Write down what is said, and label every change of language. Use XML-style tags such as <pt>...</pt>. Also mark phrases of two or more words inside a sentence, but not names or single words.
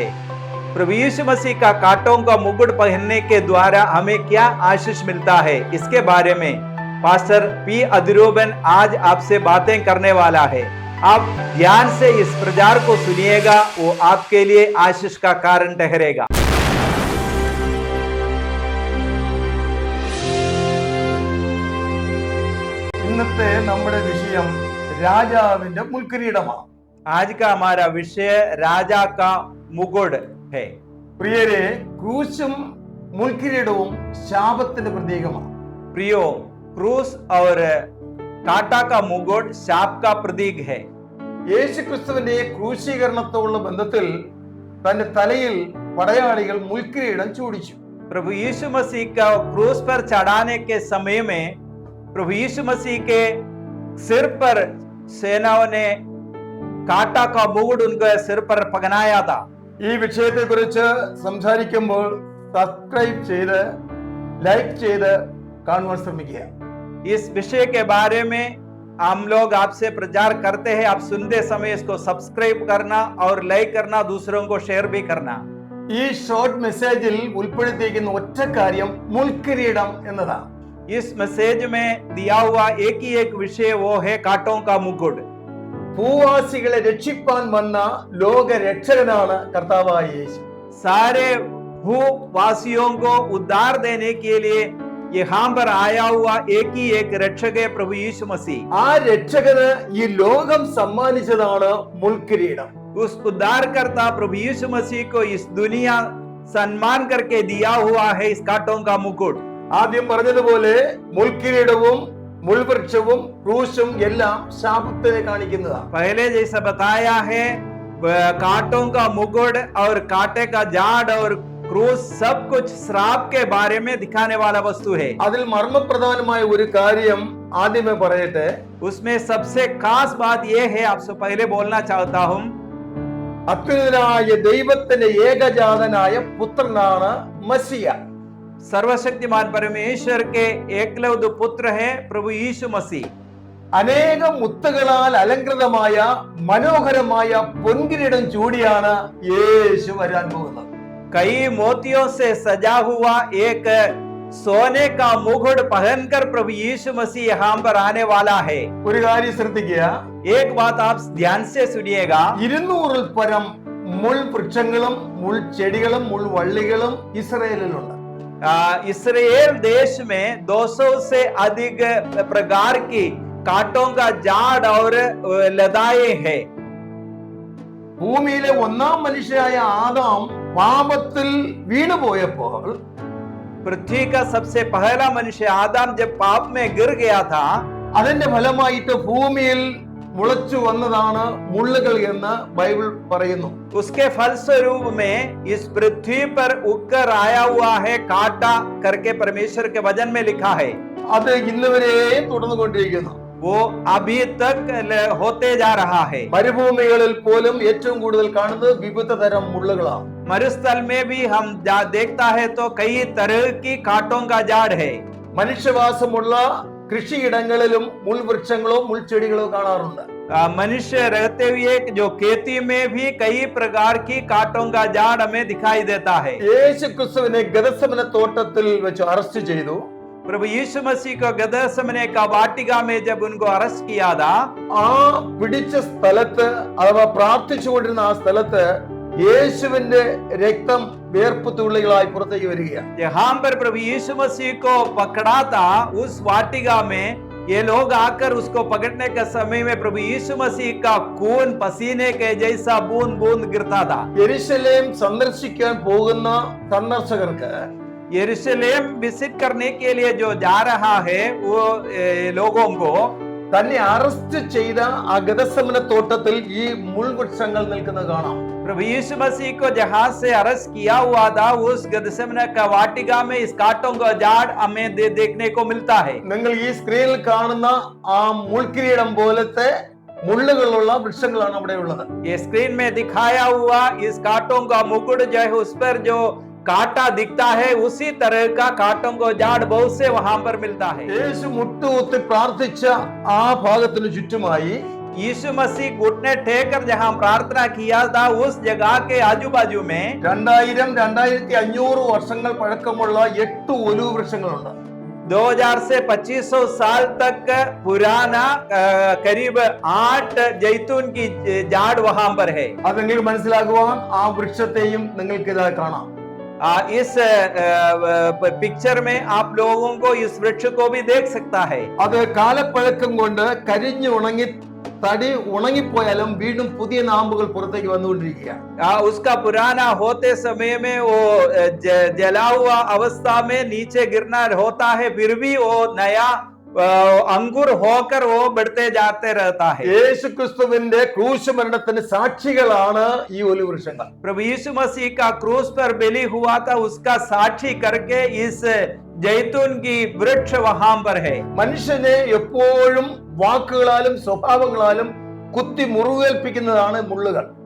<hi>प्रभु यीशु मसीह का कांटों का मुकुट पहनने के द्वारा हमें क्या आशीष मिलता है, इसके बारे में पास्टर पी अधिरोबन आज आपसे बातें करने वाला है। आप ध्यान से इस प्रचार को सुनिएगा, वो आपके लिए आशीष का कारण ठहरेगा।</hi> <ml>ഇന്നത്തെ നമ്മുടെ വിഷയം രാജാവിന്റെ മുൾക്കിരീടമാണ്.</ml> <hi>आज का हमारा विषय राजा का मुकुट है।</hi> <ml>പ്രിയരെ, ക്രൂശും മുൾക്കിരീടവും ശാപത്തിന്റെ പ്രതീകമാണ്.</ml> <hi>प्रियो, क्रूस और कांटा का मुकुट शाप का प्रतीक है।</hi> <ml>യേശുക്രിസ്തുവിന്റെ ക്രൂശീകരണത്തോടുള്ള ബന്ധത്തിൽ തന്റെ തലയിൽ പടയാളികൾ മുൾക്കിരീടം ചൂടിച്ചു.</ml> <hi>प्रभु यीशु मसीह का क्रूस पर चढ़ाने के समय में प्रभु यीशु मसीह के सिर पर सेनाओं ने कांटा का मुकुट उनके सिर पर पहनाया था।</hi> <ml>ഈ വിഷയത്തെ കുറിച്ച് സംസാരിക്കുമ്പോൾ സബ്സ്ക്രൈബ് ചെയ്ത് ലൈക്ക് ചെയ്ത് കാണുവാൻ ശ്രമിക്കുക.</ml> <hi>इस विषय के बारे में हम लोग आपसे प्रचार करते हैं। आप सुनते समय इसको सब्सक्राइब करना और लाइक करना, दूसरों को शेयर भी करना।</hi> <ml>ഈ</ml> <en>short message</en> <ml>ഉൾപ്പെടുത്തിയിരിക്കുന്ന ഒറ്റ കാര്യം മുൾക്കിരീടം എന്നതാണ്.</ml> <hi>इस मैसेज में दिया हुआ एक ही एक विषय, वो है कांटों का मुकुट।</hi> <ml>ഭൂവാസികളെ രക്ഷിപ്പാൻ വന്ന ലോക രക്ഷകനാണ് കർത്താവായ യേശു.</ml> <hi>सारे भूवासियों को उद्धार देने के लिए यहाँ पर आया हुआ एक ही एक रक्षक है, प्रभु यीशु मसीह।</hi> <ml>ആ രക്ഷകന് ഈ ലോകം സമ്മാനിച്ചതാണ് മുൾക്കിരീടം.</ml> <hi>उस उद्धारकर्ता प्रभु यीशु मसीह को इस दुनिया सम्मान करके दिया हुआ है इस कांटों का मुकुट।</hi> <ml>ആദ്യം പറഞ്ഞതുപോലെ മുൾക്കിരീടവും മുൾവൃക്ഷവും ക്രൂശും എല്ലാം ശാപത്തിനെ കാണിക്കുന്നതാണ്.</ml> <hi>पहले जैसा बताया है, कांटों का मुकुट और कांटे का झाड़ और क्रूस सब कुछ श्राप के बारे में दिखाने वाला वस्तु है।</hi> <ml>അതിൽ മർമ്മപ്രധാനമായ ഒരു കാര്യം ആദ്യമേ പറയട്ടെ.</ml> <hi>उसमें सबसे खास बात यह है, आपसे पहले बोलना चाहता हूं,</hi> <ml>അത്യുന്നതനായ ദൈവത്തിന്റെ ഏകജാതനായ പുത്രനാണ് മസിയ.</ml> <hi>सर्वशक्तिमान परमेश्वर के एकलौद पुत्र है प्रभु यीशु मसीह।</hi> <ml>അനേകം മുത്തുകളാൽ അലങ്കൃതമായ മനോഹരമായ പൊൻകിരീടം ചൂടിയാണ് യേശു വരാൻ പോകുന്നത്.</ml> <hi>कई मोतियों से सजा हुआ एक सोने का मुकुट पहनकर प्रभु यीशु मसीह यहाँ पर आने वाला है।</hi> <ml>ഒരു കാര്യം ശ്രദ്ധിക്കുക.</ml> <hi>एक बात आप ध्यान से सुनिएगा,</hi> <ml>200 പരം മുൾ വൃക്ഷങ്ങളും മുൾ ചെടികളും മുൾ വള്ളികളും ഇസ്രായേലിലുണ്ട്.</ml> <hi>इसराइल देश में 200 से अधिक प्रकार की कांटों का झाड़ और लताएं हैं।</hi> <ml>ഭൂമിയിലെ ഒന്നാം മനുഷ്യനായ ആദാം പാപത്തിൽ വീണുപോയപ്പോൾ</ml> <hi>पृथ्वी का सबसे पहला मनुष्य आदम जब पाप में गिर गया था,</hi> <ml>അതിന്റെ ഫലമായിട്ട് ഭൂമിയിൽ മുളച്ചു വന്നതാണ് മുള്ളുകൾ എന്ന് ബൈബിൾ പറയുന്നു.</ml> <hi>उसके फलस्वरूप में इस पृथ्वी पर उगकर आया हुआ है कांटा करके परमेश्वर के वचन में लिखा है।</hi> <ml>അത് ഇന്ന് വരെ തുടർന്നുകൊണ്ടിരിക്കുന്നു.</ml> <hi>वो अभी तक होते जा रहा है।</hi> <ml>മരുഭൂമികളിൽ പോലും ഏറ്റവും കൂടുതൽ കാണുന്നത് വിവിധ തരം മുള്ളുകളാണ്.</ml> <hi>मरुस्थल में भी हम देखता है तो कई तरह की कांटों का झाड़ है।</hi> <ml>മനുഷ്യവാസമുള്ള കൃഷിയിടങ്ങളിലും മുൾവൃക്ഷങ്ങളോ മുൾച്ചെടികളോ കാണാറുണ്ട്.</ml> <hi>मनुष्य रहते हुए जो खेती में भी कई प्रकार की कांटों का झाड़ हमें दिखाई देता है।</hi> <ml>യേശു ക്രിസ്തുവിനെ ഗദസമന തോട്ടത്തിൽ വെച്ച് അറസ്റ്റ് ചെയ്തു.</ml> <hi>प्रभु यीशु मसीह को गदसमने का वाटिका में जब उनको अरेस्ट किया था,</hi> <ml>ആ പിടിച്ച സ്ഥലത്ത് അഥവാ പ്രാർത്ഥിച്ചുകൊണ്ടിരുന്ന ആ സ്ഥലത്ത് യേശുവിന്റെ രക്തം വേർപ്പ് തുള്ളികളായി പുറത്തേക്ക് വരികയാണ്.</ml> <hi>जहां पर प्रभु यीशु मसीह को पकड़ा था, उस वाटिका में ये लोग आकर उसको पकड़ने के समय में प्रभु यीशु मसीह का खून पसीने के जैसा बूंद बूंद गिरता था।</hi> <ml>യെരുശലേം സന്ദർശിക്കാൻ പോകുന്ന സന്ദർശകർക്ക്</ml> <hi>यरूशलेम विजिट करने के लिए जो जा रहा है वो लोगों को</hi> <ml>തന്നെ അറസ്റ്റ് ചെയ്ത ആ ഗദസമന തോട്ടത്തിൽ ഈ മുൾവൃക്ഷങ്ങൾ നിൽക്കുന്നത് കാണാം.</ml> <hi>प्रभु यीशु मसीह को जहां से अरेस्ट किया हुआ था, उस गदसमने का वाटिका में इस कांटों का झाड़ हमें देखने को मिलता है।</hi> <ml>നിങ്ങൾ ഈ സ്ക്രീനിൽ കാണുന്ന ആ മുൾക്കിരീടം പോലത്തെ മുള്ളുകളുള്ള വൃക്ഷങ്ങളാണ് അവിടെ ഉള്ളത്.</ml> <hi>ये स्क्रीन में दिखाया हुआ इस कांटों का मुकुट जो है, उस पर जो कांटा दिखता है, उसी तरह का कांटों को झाड़ बहुत से वहां पर मिलता है।</hi> <ml>യേശു മുട്ടുകുത്തി പ്രാർത്ഥിച്ച ആ ഭാഗത്തിന് ചുറ്റുമായി</ml> <hi>यीशु मसीह घुटने टेक कर जहां प्रार्थना किया था, उस जगह के आजू बाजू में</hi> <ml>2000-2500 വർഷങ്ങൾ പഴക്കമുള്ള 8 ഒലിവ് വൃക്ഷങ്ങളുണ്ട്.</ml> <hi>2000 से 2500 साल तक पुराना करीब 8 जैतून की झाड़ वहां पर है.</hi> <ml>അത് നിങ്ങൾക്ക് മനസ്സിലാകുവാൻ ആ വൃക്ഷത്തെയും നിങ്ങൾക്ക് ഇതാ കാണാം.</ml> <hi>इस पिक्चर में आप लोगों को इस वृक्ष को भी देख सकता है.</hi> <ml>അത് കാലപ്പഴക്കം കൊണ്ട് കരിഞ്ഞു ഉണങ്ങി തടി ഉണങ്ങിപ്പോയാലും വീണ്ടും പുതിയ നാമ്പുകൾ പുറത്തേക്ക് വന്നുകൊണ്ടിരിക്കുകയാണ്.</ml> <hi>उसका पुराना होते समय में वो जला हुआ अवस्था में नीचे गिरना होता है, फिर भी वो नया अंकुर होकर वो बढ़ते जाते रहता है.</hi> <ml>യേശുക്രിസ്തുവിന്റെ ക്രൂശ് മരണത്തിന് സാക്ഷികളാണ് ഈ ഒലിവ് വൃക്ഷങ്ങൾ.</ml> <hi>प्रभु यीशु मसीह का क्रूस पर बलि हुआ था, उसका साक्षी करके इस जैतून की वृक्ष वहां पर है.</hi> <ml>മനുഷ്യനെ എപ്പോഴും വാക്കുകളാലും സ്വഭാവങ്ങളാലും കുത്തി മുറിവേൽപ്പിക്കുന്നതാണ് മുള്ളുകൾ.</ml>